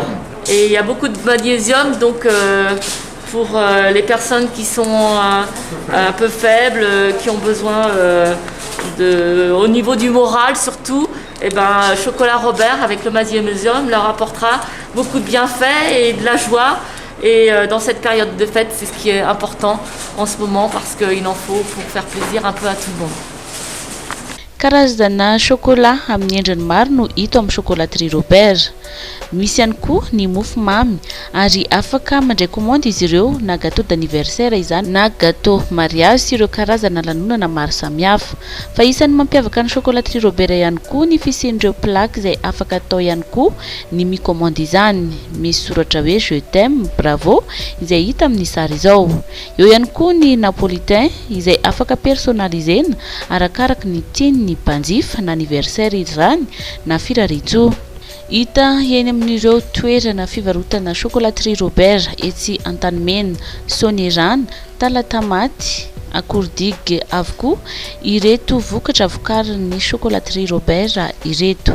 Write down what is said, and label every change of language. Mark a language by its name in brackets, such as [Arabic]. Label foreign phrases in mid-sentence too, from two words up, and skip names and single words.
[French] Et il y a beaucoup de magnésium, donc pour les personnes qui sont un peu faibles, qui ont besoin au niveau du moral surtout, et ben, chocolat Robert avec le magnésium leur apportera beaucoup de bienfaits et de la joie. Et dans cette période de fête, c'est ce qui est important en ce moment parce qu'il en faut pour faire plaisir un peu à tout le monde. [Malagasy] Karazana chocolat amin'ny endriny maro no hita amin'ny chocolaterie Robert. Misy ihany koa ny mofo mamy ary afaka mandray commande izy ireo na [French] gâteau d'anniversaire [Malagasy] izany na [French] gâteau mariage [Malagasy] sy ireo karazana lanonana maro samihafa. Fa isan'ny mampiavaka ny chocolaterie Robert ihany koa ny fisian'ireo plaque izay afaka atao ihany koa ny micommande izany. Misy soratra hoe [French] je t'aime, bravo [Malagasy] izay hita amin'ny sary izao. Eo ihany koa ny napolitain izay afaka personnalisena arakaraka ny tiany ny mpanjifa na anniversaire izany na firarizo. Hita eny amin'ireo toerana fivarotana chocolaterie Robert etsy Antanimena, Sonerana, Talatamaty, Akordigy avokoa ireto vokatra vokarin'ny chocolaterie Robert ireto.